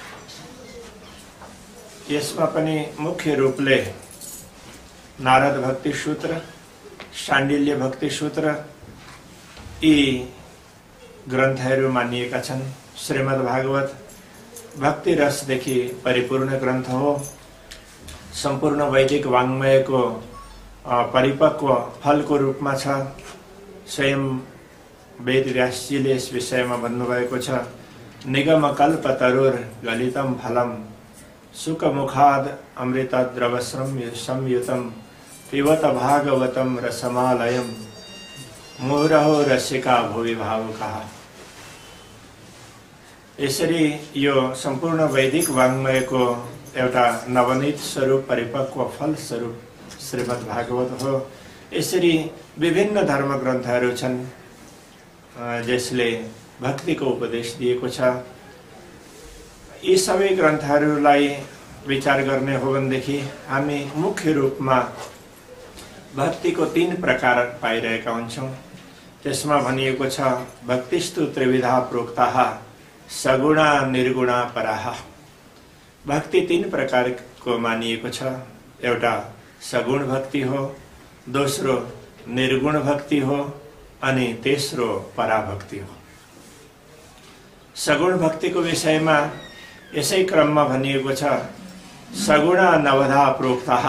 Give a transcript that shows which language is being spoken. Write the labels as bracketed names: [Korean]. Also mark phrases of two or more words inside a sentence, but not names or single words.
[Nepali] यसमा पनि मुख्य रूपले नारद भक्ति सूत्र, शाण्डिल्य भक्ति सूत्र यी ग्रन्थहरू मानिएका छन्। श्रीमद् भागवत भक्ति रसदेखि परिपूर्ण ग्रन्थ हो। सम्पूर्ण वैदिक वाङ्मयको परिपक्व फलको रूपमा छ। स्वयं वेदव्यासजीले यस विषयमा भन्नुभएको छ, [Sanskrit] निगम कल्प तरुर गलितम फलम सुखमुखाद अमृतद्रव संयुतम पिबत भागवतम रसमालयम मुहुरहो रसिका भुवि भावुकाः। [Nepali] यसरी यो सम्पूर्ण वैदिक वाङ्मयको एउटा नवनीत स्वरूप, परिपक्व फल स्वरूप श्रीमद् भागवत हो। यसरी विभिन्न धर्म ग्रन्थहरू छन् जसले भक्तिको उपदेश दिएको छ। यी सबै ग्रन्थहरूलाई विचार गर्ने हो भनेदेखि हामी मुख्य रूपमा भक्तिको 3 प्रकार पाइरहेका हुन्छौं। त्यसमा भनिएको छ, [Sanskrit] भक्तिस्तु त्रिविधा प्रोक्ताः सगुणा निर्गुणा पराः। [Nepali] भक्ति 3 प्रकारको मानिएको छ। एउटा सगुण भक्ति हो, दोस्रो निर्गुण भक्ति हो अनि तेस्रो पराभक्ति हो। सगुण भक्तिको विषयमा यसै क्रममा भनिएको छ, [Sanskrit] सगुणा नवधा प्रोक्ताः।